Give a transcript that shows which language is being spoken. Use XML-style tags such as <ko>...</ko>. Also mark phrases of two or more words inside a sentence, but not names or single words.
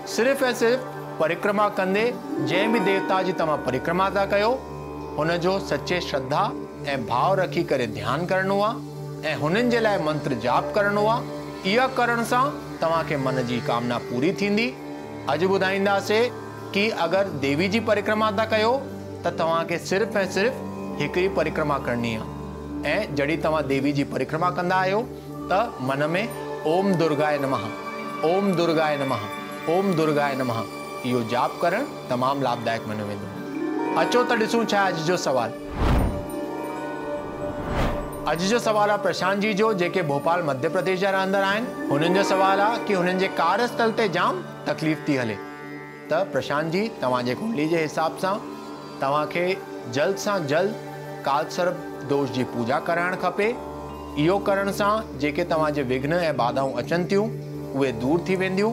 <sd>सिर्फ़ु ऐं सिर्फ़ु परिक्रमा कंदे जंहिं बि देवता जी तव्हां परिक्रमा था कयो हुनजो सचे श्रद्धा ऐं भाव रखी करे ध्यानु करिणो आहे ऐं हुननि जे लाइ मंत्र जाप करिणो आहे। इहा करण सां तव्हांखे मन जी कामना पूरी थींदी। अॼु ॿुधाईंदासीं कि अगरि देवी जी परिक्रमा था कयो त तव्हांखे सिर्फ़ु ऐं सिर्फ़ु हिकिड़ी परिक्रमा करणी आहे ऐं जॾहिं तव्हां देवी जी परिक्रमा कंदा आहियो त मन में</sd> <sa>ओम दुर्गाय नमः, ओम दुर्गाय नमः, ओम दुर्गाय नमः</sa> <sd>इहो जाप करणु तमामु लाभदायक मञियो वेंदो। अचो त ॾिसूं छा अॼु जो सवाल। अॼु जो सवाल आहे प्रशांत जी जो, जेके भोपाल मध्य प्रदेश जा रहंदड़ आहिनि। हुननि जो सवाल आहे कि हुननि जे कार्यस्थल ते जाम तकलीफ़ थी हले। त प्रशांत जी, तव्हांजे कुंडली जे हिसाब सां तव्हांखे जल्द सां जल्द कालसर्प दोष जी पूजा कराइणु खपे। इहो करण सां जेके तव्हांजे विघ्न ऐं बाधाऊं अचनि थियूं उहे दूर थी वेंदियूं।</sd>